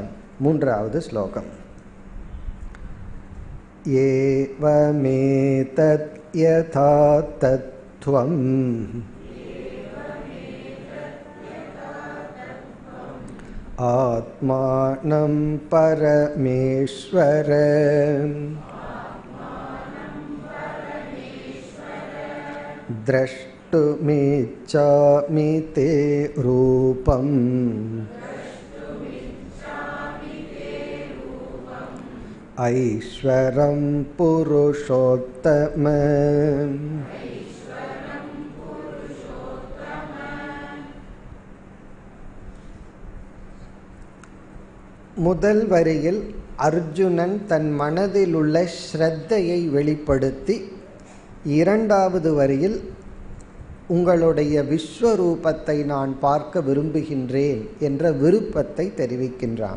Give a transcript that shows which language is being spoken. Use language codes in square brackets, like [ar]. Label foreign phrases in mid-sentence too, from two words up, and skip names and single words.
[ta] மூன்றாவது ஸ்லோகம். [sa] एवमेतत् यथा तत्त्वम् आत्मानम् परमेश्वर द्रष्टुमिच्छामि ते रूपम् ऐश्वरं पुरुषोत्तम. [ta] முதல் வரியில் அர்ஜுனன் தன் மனதில் உள்ள ஸ்ரத்தையை வெளிப்படுத்தி, இரண்டாவது வரியில் உங்களுடைய விஸ்வரூபத்தை நான் பார்க்க விரும்புகின்றேன் என்ற விருப்பத்தை தெரிவிக்கின்றான்.